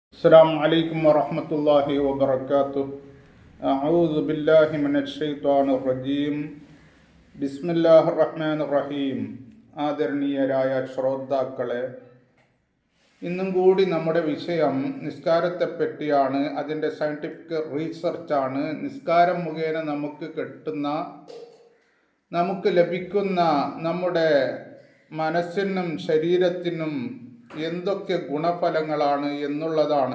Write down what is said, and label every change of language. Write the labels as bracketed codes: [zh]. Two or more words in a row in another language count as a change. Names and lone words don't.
[ar] السلام عليكم ورحمة الله وبركاته. أعوذ بالله من الشيطان الرجيم. بسم الله الرحمن الرحيم. [ml] ആദരണീയരായ ശ്രോതാക്കളെ, ഇന്നും കൂടി നമ്മുടെ വിഷയം നിസ്കാരത്തെപ്പറ്റിയാണ്. അതിൻ്റെ [en] scientific research. [ml] നിസ്കാരം മുഖേന നമുക്ക് ലഭിക്കുന്ന നമ്മുടെ മനസ്സിനും ശരീരത്തിനും എന്തൊക്കെ ഗുണഫലങ്ങളാണ് എന്നുള്ളതാണ്.